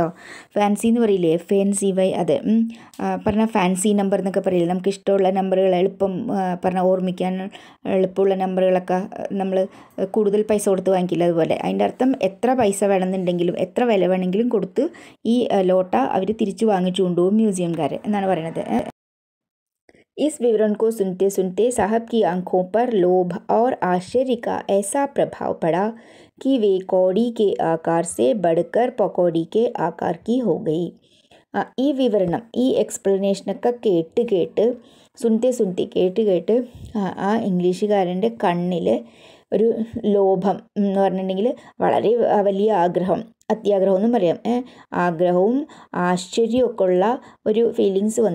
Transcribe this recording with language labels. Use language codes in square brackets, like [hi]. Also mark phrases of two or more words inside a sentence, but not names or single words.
[ml] ഫാൻസി എന്ന് പറയില്ലേ, FANCY, അത് പറഞ്ഞാൽ ഫാൻസി നമ്പർ എന്നൊക്കെ പറയില്ലേ, നമുക്ക് ഇഷ്ടമുള്ള നമ്പറുകൾ എളുപ്പം പറഞ്ഞാൽ ഓർമ്മിക്കാൻ എളുപ്പമുള്ള നമ്പറുകളൊക്കെ നമ്മൾ കൂടുതൽ പൈസ കൊടുത്ത് വാങ്ങിക്കില്ല, അതുപോലെ അതിൻ്റെ അർത്ഥം എത്ര പൈസ വേണമെന്നുണ്ടെങ്കിലും എത്ര വില വേണമെങ്കിലും കൊടുത്ത് ഈ ലോട്ട അവർ തിരിച്ചു വാങ്ങിച്ചു കൊണ്ടുപോകും മ്യൂസിയംകാർ എന്നാണ് പറയുന്നത്. [hi] इस विवरण को सुनते सुनते साहब की आंखों पर लोभ और आश्चर्य का ऐसा प्रभाव पड़ा कि वे कौड़ी के आकार से बढ़कर पकौड़ी के आकार की हो गई. [ml] ഈ വിവരണം, ഈ എക്സ്പ്ലനേഷനൊക്കെ കേട്ട് കേട്ട് ആ ഇംഗ്ലീഷുകാരൻ്റെ കണ്ണിൽ ഒരു ലോഭം എന്ന് പറഞ്ഞിട്ടുണ്ടെങ്കിൽ വളരെ വലിയ ആഗ്രഹം, അത്യാഗ്രഹം എന്നും പറയാം, ആഗ്രഹവും ആശ്ചര്യമൊക്കെ ഉള്ള ഒരു ഫീലിങ്സ് വന്നു.